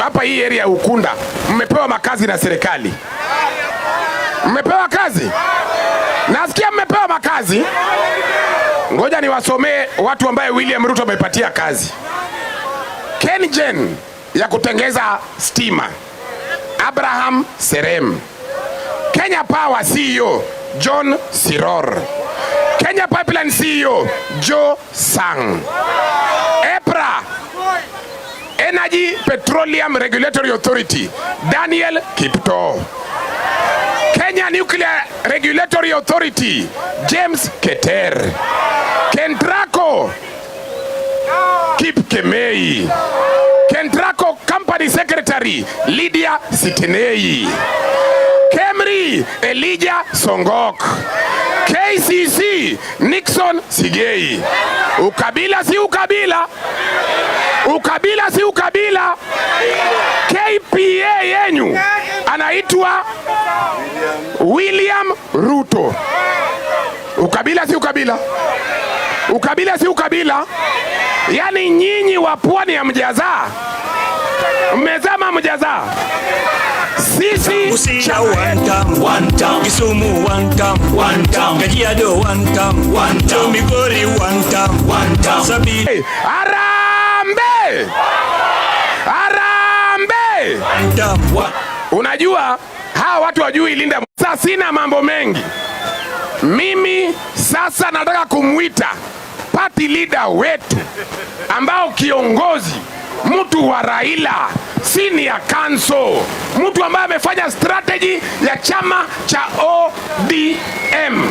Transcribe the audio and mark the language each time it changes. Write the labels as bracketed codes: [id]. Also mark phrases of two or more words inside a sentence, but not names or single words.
[sw] Hapa hii area ya Ukunda mmepewa makazi na serikali. Mmepewa kazi? Nasikia mmepewa makazi. Ngoja niwasomee watu ambaye William Ruto amepatia kazi. KenGen ya kutengeza stima, Abraham Serem. Kenya Power CEO John Siror. Kenya Pipeline CEO Joe Sang. EPRA Energy Petroleum Regulatory Authority Daniel Kipto. Kenya Nuclear Nuclear Regulatory Authority James Keter, KENTRACO Kipkemei, KENTRACO Company Secretary Lydia Sitenei, KEMRI Elijah Songok, KCC Nixon Sigei. Ukabila si ukabila, ukabila si ukabila. KPA yenyu anaitwa William Ruto. Ukabila si ukabila, ukabila si ukabila. Yani nyinyi wa pwani ya mjazaa, mmezama mjazaa. Sisi [en] Kisumu one time, Kajiado one time, Migori one time, [sw] Sabini. Harambee! Harambee! Unajua hawa watu wajui Linda. Sasa sina mambo mengi. Mimi sasa nataka kumwita [en] party leader [sw] wetu ambao kiongozi, mtu wa Raila, [en] senior council, [sw] mtu ambaye amefanya strategy ya chama cha ODM.